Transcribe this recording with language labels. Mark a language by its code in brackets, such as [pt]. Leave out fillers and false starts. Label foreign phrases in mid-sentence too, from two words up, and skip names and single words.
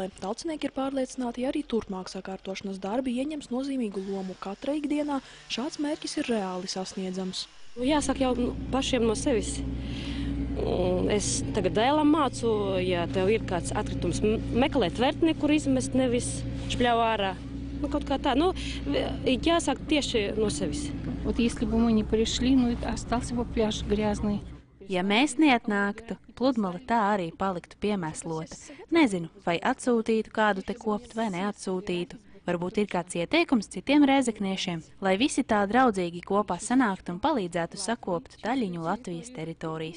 [lv] Talcinieki ir pārliecināti, ja arī turpmāk sakārtošanas darbi ieņems nozīmīgu lomu katra ikdienā, šāds mērķis ir reāli sasniedzams. Jāsaka jau pašiem no sevis. Es tagad dēlam mācu, ja tev ir kāds atkritums, meklēt tvertni, kur izmest, nevis špļauj ārā. Kaut kā tā, jāsāk tieši no sevis. [ru] Вот если бы мы не пришли, остался бы пляж грязный. [lv] Ja mēs neatnāktu, pludmale tā arī paliktu piemēslota. Nezinu, vai atsūtītu kādu te kopt vai neatsūtītu. Varbūt ir kāds ieteikums citiem rēzekniešiem, lai visi tā draudzīgi kopā sanāktu un palīdzētu sakopt daļiņu Latvijas teritorijas.